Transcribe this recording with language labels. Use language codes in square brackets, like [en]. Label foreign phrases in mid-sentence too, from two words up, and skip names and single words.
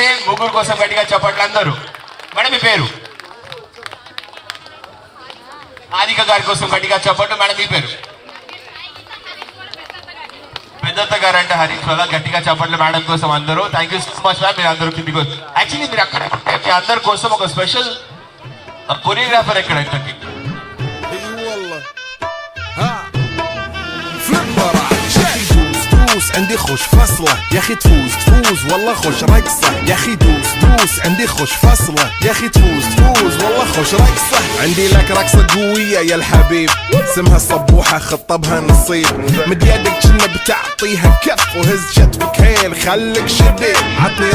[te] ముగ్గురు కోసం గట్టిగా చెప్పండి అందరూ. మేడం మీ పేరు? ఆదిక గారి కోసం గట్టిగా చెప్పండి. మేడం మీ పేరు? పెద్దత్త గారు అంటే హరీష్ వల్ల. గట్టిగా చెప్పండి మేడం కోసం అందరూ. [en] thank you so much ma'am. [te] మీరు అందరూ కిందికి వచ్చి యాక్చువల్లీ మీరు అక్కడ మీ అందరి కోసం ఒక [en] special choreographer [te] ఎక్కడ ఇంతకి [ar] عندي خوش فصلة يا اخي تفوز والله خوش رقصة يا اخي دوس عندي خوش فصلة يا اخي تفوز والله خوش رقصة عندي لك رقصة قوية يا الحبيب اسمها الصبوحة خطبها نصيب مد يدك كنا بتعطيها كف وهز شتفك هيل خليك شديد عطني